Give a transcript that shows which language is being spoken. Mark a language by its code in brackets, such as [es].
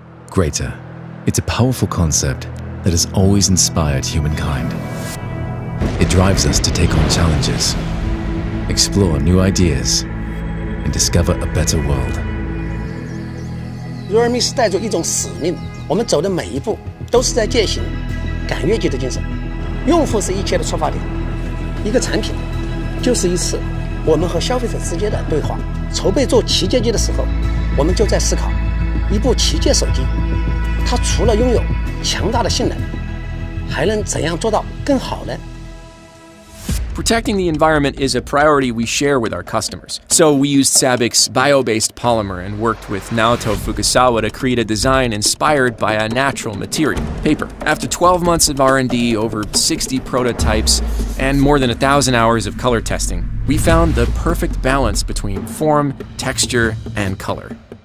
[en] Greater It's a powerful concept that has always inspired humankind. It drives us to take on challenges, explore new ideas, and discover a better world. [zh] realme 是带着一种使命，我们走的每一步都是在践行赶越级的精神。用户是一切的出发点，一个产品就是一次我们和消费者之间的对话。筹备做旗舰机的时候，我们就在思考，一部旗舰手机，它除了拥有强大的性能，还能怎样做到更好呢？ [en] Protecting the environment is a priority we share with our customers. So we used SABIC's bio-based polymer and worked with Naoto Fukusawa to create a design inspired by a natural material, paper. After 12 months of R&D, over 60 prototypes, and more than 1,000 hours of color testing, we found the perfect balance between form, texture, and color.